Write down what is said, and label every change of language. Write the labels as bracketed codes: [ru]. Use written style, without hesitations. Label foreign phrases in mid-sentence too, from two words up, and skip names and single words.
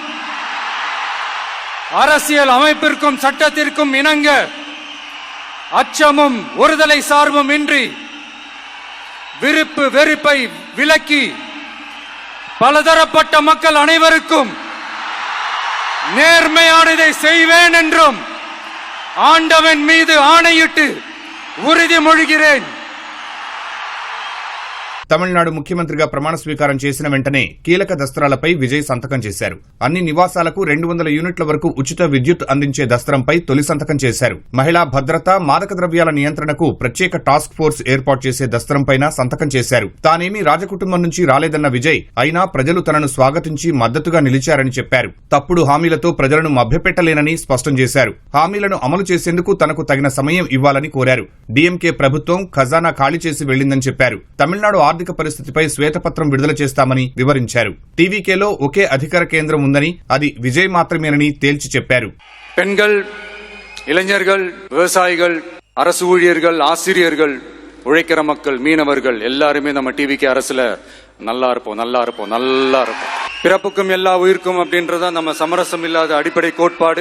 [ta] அரசியல் அமைப்பிற்கும் சட்டத்திற்கும் இணங்க அச்சமும் ஒருதலை சார்பும் இன்றி விருப்பு வெறுப்பை விலக்கி பலதரப்பட்ட மக்கள் அனைவருக்கும் நேர்மையானதை செய்வேன் என்றும் ஆண்டவன் மீது ஆணையிட்டு உறுதிமொழிகிறேன். [te] తమిళనాడు ముఖ్యమంత్రిగా ప్రమాణ స్వీకారం చేసిన వెంటనే కీలక దస్త్రాలపై విజయ్ సంతకం చేశారు. అన్ని నివాసాలకు 200 యూనిట్ల వరకు ఉచిత విద్యుత్ అందించే దస్త్రంపై తొలి సంతకం చేశారు. మహిళా భద్రత, మాదక ద్రవ్యాల నియంత్రణకు ప్రత్యేక టాస్క్ ఫోర్స్ ఏర్పాటు చేసే దస్త్రంపైన సంతకం చేశారు. తానేమీ రాజకుటుంబం నుంచి రాలేదన్న విజయ్ అయినా ప్రజలు తనను స్వాగతించి మద్దతుగా నిలిచారని చెప్పారు. తప్పుడు హామీలతో ప్రజలను మభ్యపెట్టలేనని స్పష్టం చేశారు. హామీలను అమలు చేసేందుకు తనకు తగిన సమయం ఇవ్వాలని కోరారు. డీఎంకే ప్రభుత్వం ఖజానా ఖాళీ చేసి వెళ్లిందని చెప్పారు. తమిళనాడు ఆర్థిక పరిస్థితిపై శ్వేతపత్రం విడుదల చేస్తామని వివరించారు. టీవీకేలో ఒకే అధికార కేంద్రం ఉందని, అది విజయ్ మాత్రమేనని తేల్చి చెప్పారు. [ta] பெண்கள், இளைஞர்கள், விவசாயிகள், அரசு ஊழியர்கள், ஆசிரியர்கள், உழைக்கிற மக்கள், மீனவர்கள் எல்லாருமே நம்ம டிவிகே அரசுல நல்லா இருப்போம். பிறப்புக்கும் எல்லா உயிர்க்கும் அப்படின்றத நம்ம சமரசம் இல்லாத அடிப்படை கோட்பாடு.